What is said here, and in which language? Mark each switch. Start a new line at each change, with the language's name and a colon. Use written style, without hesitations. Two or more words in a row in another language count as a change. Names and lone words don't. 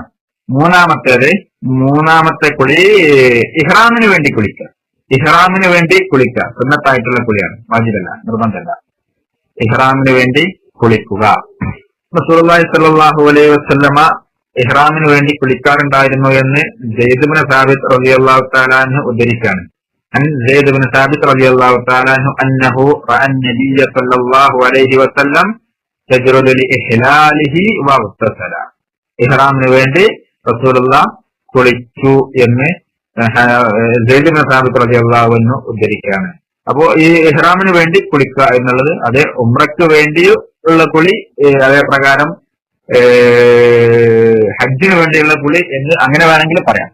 Malayalam: മൂന്നാമത്തെ കുളി ഇഹ്റാമിന് വേണ്ടി കുളിക്കുക. ഇഹ്റാമിന് വേണ്ടി കുളിക്കുക സുന്നത്തായിട്ടുള്ള കുളിയാണ്, വാജിബല്ല, നിർബന്ധമല്ല. ഇഹ്റാമിന് വേണ്ടി കുളിക്കുക. റസൂലുള്ളാഹി
Arabic: صلى الله عليه وسلم
Malayalam: ഇഹ്റാമിന് വേണ്ടി കുളിക്കാറുണ്ടായിരുന്നു എന്ന് സയ്യിദ് ഇബ്നു സാബിത്ത്
Arabic: رضي الله تعالى عنه
Malayalam: ഉദ്ധരിക്കുകയാണ്.
Arabic: عن زيد بن ثابت رضي الله تعالى عنه أنه رأى النبي صلى الله عليه وسلم يجرد لإحلاله واغتسل.
Malayalam: ഇഹ്റാമിന് വേണ്ടി റസൂലുള്ളാഹി കുളിച്ചു എന്ന് സെയ്ദ് ഇബ്നു സാബിത്ത്
Arabic: رضي الله عنه
Malayalam: ഉദ്ധരിക്കുകയാണ്. അപ്പോ ഈ ഇഹ്റാമിന് വേണ്ടി കുളിക്കുക എന്നുള്ളത് അത് ഉംറയ്ക്ക് വേണ്ടി ഉള്ള കുളി, അതേ പ്രകാരം ഹജ്ജിന് വേണ്ടിയുള്ള കുളി എന്ന് അങ്ങനെ വേണമെങ്കിൽ പറയാം.